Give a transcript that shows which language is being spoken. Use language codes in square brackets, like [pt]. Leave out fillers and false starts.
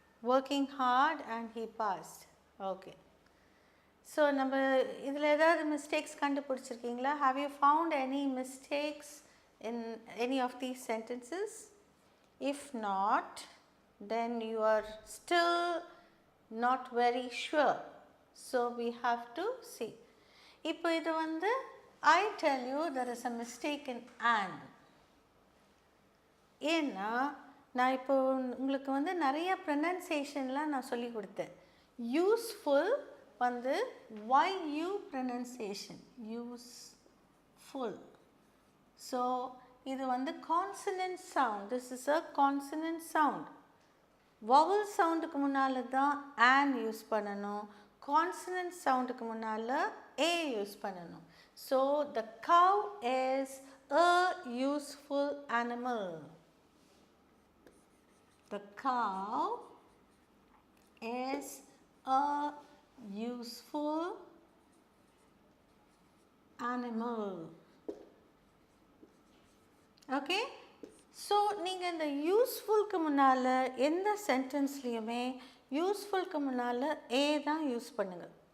[en] working hard and he passed. [ta] Okay, so நம்ம இதில் ஏதாவது mistakes கண்டுபிடிச்சிருக்கீங்களா? [en] Have you found any mistakes in any of these sentences? If not, then you are still not very sure. So we have to see. [ta] இப்போ இது வந்து [en] I tell you there is a mistake in an. [ta] ஏன்னா நான் இப்போ உங்களுக்கு வந்து நிறைய ப்ரொனன்சியேஷன்லாம் நான் சொல்லி கொடுத்தேன். யூஸ்ஃபுல் வந்து YU ப்ரொனன்சியேஷன், யூஸ்ஃபுல். ஸோ இது வந்து consonant sound. [en] This is a consonant sound. [ta] Vowel சவுண்டுக்கு முன்னால் தான் ஆன் யூஸ் பண்ணணும், கான்சனன்ட் சவுண்டுக்கு முன்னால் ஏ யூஸ் பண்ணணும். [en] So the cow is a useful animal. The cow is a useful animal. Okay? [ta] So நீங்கள் இந்த யூஸ்ஃபுல்க்கு முன்னால் எந்த சென்டென்ஸ்லேயுமே யூஸ்ஃபுல்க்கு முன்னால் ஏ தான் யூஸ் பண்ணுங்கள்.